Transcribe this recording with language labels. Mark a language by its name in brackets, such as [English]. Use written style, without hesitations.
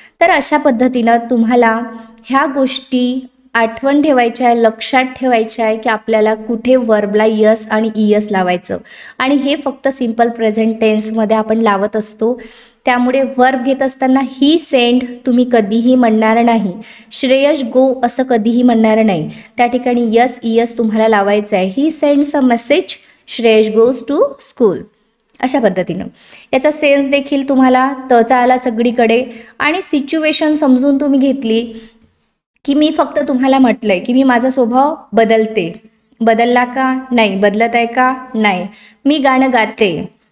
[Marathi] तर अशा पद्धतीनं तुम्हाला ह्या गोष्टी आठवण ठेवायच्या आहे, लक्षात ठेवायच्या आहे की आपल्याला कुठे वर्बला यस आणि इयस लावायचं. आणि हे फक्त सिम्पल प्रेझेंट टेन्समध्ये आपण लावत असतो. त्यामुळे वर्ब घेत असताना ही सेंड तुम्ही कधीही म्हणणार नाही. [English] Shreyash go [Marathi] असं कधीही म्हणणार नाही. त्या ठिकाणी यस इयस तुम्हाला लावायचं आहे. [English] He sends a message, Shreyash goes to school. [Marathi] अशा पद्धतीनं याचा सेन्स देखील तुम्हाला तचा आला सगळीकडे. आणि सिच्युएशन समजून तुम्ही घेतली की मी फक्त तुम्हाला म्हटलंय की मी माझा स्वभाव बदलते. बदलला का? नाही. बदलत आहे का? नाही. मी गाणं गाते.